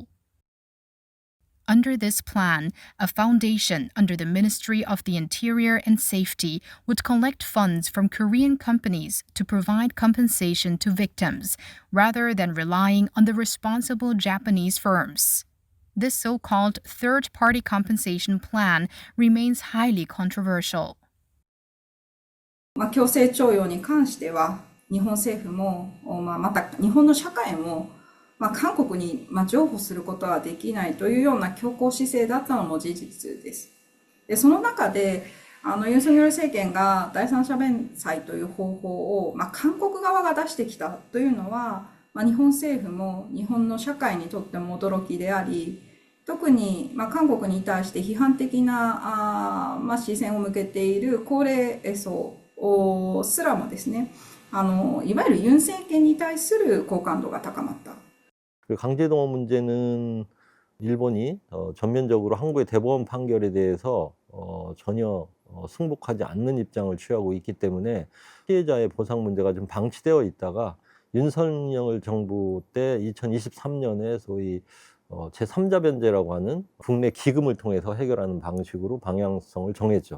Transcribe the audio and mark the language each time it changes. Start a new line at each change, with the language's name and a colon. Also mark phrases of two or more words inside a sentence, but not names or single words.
English: Under this plan, a foundation under the Ministry of the Interior and Safety would collect funds from Korean companies to provide compensation to victims, rather than relying on the responsible Japanese firms. This so-called third-party compensation plan remains highly controversial.
Japanese: 強制徴用に関しては、日本政府も、また日本の社会も、韓国に譲歩することはできないというような強硬姿勢だったのも事実です。で、その中で、ユン・ソンニョル政権が第三者弁済という方法を、韓国側が出してきたというのは、日本政府も日本の社会にとっても驚きであり、 特に、韓国に対して批判的な視線を向けている高齢層すらもですね、いわゆるユン政権に対する好感度が高まった。
Korean: 그 강제동원 문제는 일본이 전면적으로 한국의 대법원 판결에 대해서 전혀 승복하지 않는 입장을 취하고 있기 때문에 피해자의 보상 문제가 좀 방치되어 있다가 윤석열 정부 때 2023년에 소위 제3자 변제라고 하는 국내 기금을 통해서 해결하는 방식으로 방향성을 정했죠.